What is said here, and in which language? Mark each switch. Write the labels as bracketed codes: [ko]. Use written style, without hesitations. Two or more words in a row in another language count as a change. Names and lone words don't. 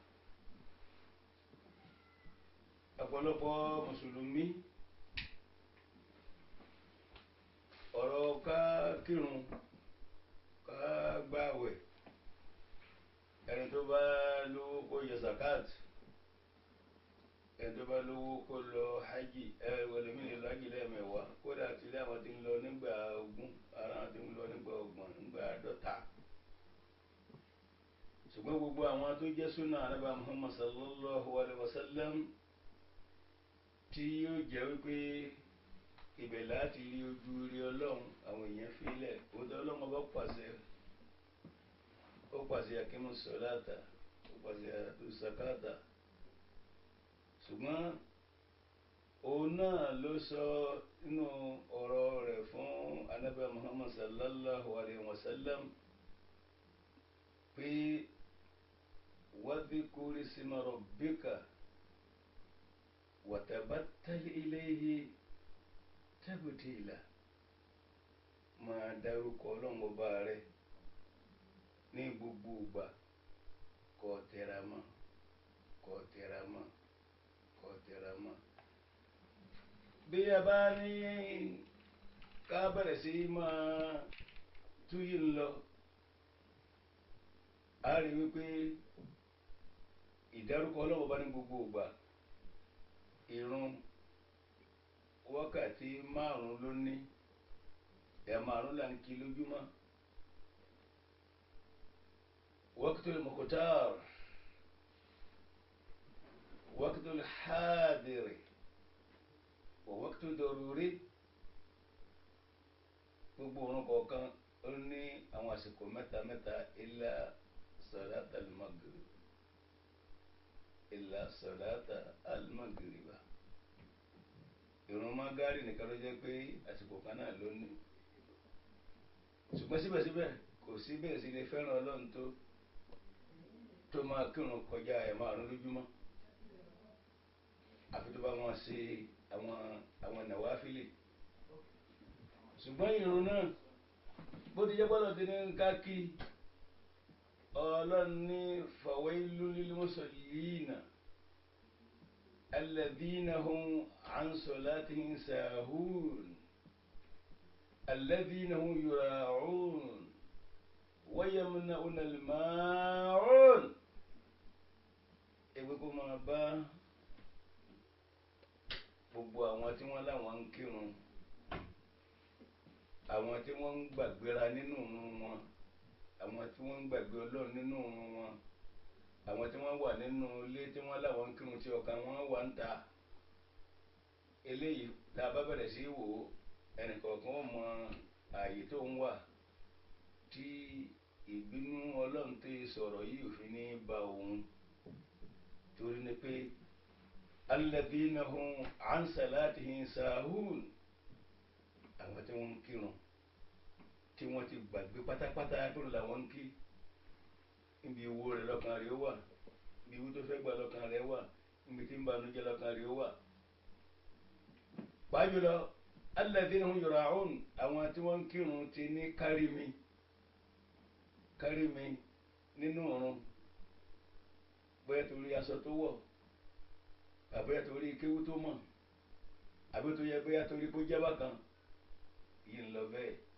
[yo] Ọ̀pọ̀lọpọ̀ mùsùlùmí ọ̀rọ̀ ká kírun ká gbààwẹ̀, ẹni tó bá lówó kó yọ zakat, ẹni tó bá lówó kó lọ hajj, ẹlòmíì lè lọ hajj lẹ́ẹ̀mẹwàá, kódà tí ilé àwọn ti ń lọ nígbà 20, ara àwọn ti ń lọ nígbà 30, nígbà 50. Ṣùgbọ́n gbogbo àwọn tó jẹ́ súnà Ànábì Muhammad [ar] صلى الله عليه وسلم [yo] tí yóò jẹ́ wípé ibẹ̀ láti rí ojú rí Ọlọ́run, àwọn èèyàn fílẹ̀. Òótọ́ Ọlọ́run bá pàṣẹ, ó pàṣẹ [ar] أقيموا الصلاة, [yo] ó pàṣẹ [ar] آتوا الزكاة. [yo] Ṣùgbọ́n òun náà ló sọ nínú ọ̀rọ̀ rẹ̀ fún Ànábì Muhammad [ar] صلى الله عليه وسلم [yo] pé [ar] واذكر اسم ربك وتبتل إليه تبتيلا. [yo] Máa dárúkọ Ọlọ́run ọba rẹ̀ ní gbogbo ìgbà, kó tẹra mọ́, kó tẹra mọ́, kó tẹra mọ́. Bí a bá ní ká bẹ̀rẹ̀ sí máa túyì ń lọ, a rí wípé ìdárúkọ Ọlọ́run bá ní gbogbo ìgbà ìrun wákàtí 5 ló ní ẹ̀ 5 là ń kí lójúmọ́. [ar] وقت المختار وقت الحاضر ووقت الضروري [yo] gbogbo òrùn kọ̀ọ̀kan ó ní àwọn àsìkò mẹ́ta [ar] إلا صلاة المغرب إلا صلاة المغرب. [yo] ìrun magari nìkan ló jẹ́ pé àsìkò kan náà ló ní ṣùgbọ́n síbẹ̀síbẹ̀ kò sí bẹ́ẹ̀ sí lè fẹ́ràn Ọlọ́run tó máa kírun kọjá ẹ̀ 5 lójúmọ́ àfi tó bá wọn ṣe àwọn nàwáfílì. ṣùgbọ́n ìrun náà bó ti jẹ́ gbọ́dọ̀ ti ní ká kí Ọlọ́run ní [ar] فويل للمصلين الذين هم عن صلاتهم ساهون الذين هم يراءون ويمنعون الماعون. [yo] Ègbé kó máa bá gbogbo àwọn tí wọ́n láwọn ń kírun, àwọn tí wọ́n ń gbàgbéra nínú ìrun wọn, àwọn tí wọ́n ń gbàgbé Ọlọ́run nínú ìrun wọn, àwọn tí wọ́n wà nínú ilé tí wọ́n láwọn ń kírun tí ọkàn wọn wà ń ta. Eléyìí tá a bá bẹ̀rẹ̀ sí wò ó ẹnìkọ̀ọ̀kan ó mọ ààyè tó ń wà tí ìbínú Ọlọ́run tó sọ̀rọ̀ yìí ò fi ní ba òun. torí ni pé [ar] الذين هم عن صلاتهم ساهون, [yo] àwọn tí wọ́n ń kírun tí wọ́n ti gbàgbé pátápátá tó làwọn ń kí. níbi owó rẹ̀ lọ́kàn rẹ̀ ó wà, níbi owó tó fẹ́ gbà lọ́kàn rẹ̀ wà, níbi tí ń banújẹ́ lọ́kàn rẹ̀ ó wà. pàjùlọ [ar] الذين هم يراءون, [yo] àwọn tí wọ́n ń kírun ti ní kárí mi nínú ọ̀run, bóyá torí aṣọ tó wọ̀, àbóyá torí kéwú tó mọ̀, àbí tó yẹ bóyá torí kó jẹ́ bákan yìí ń lọ bẹ́ẹ̀.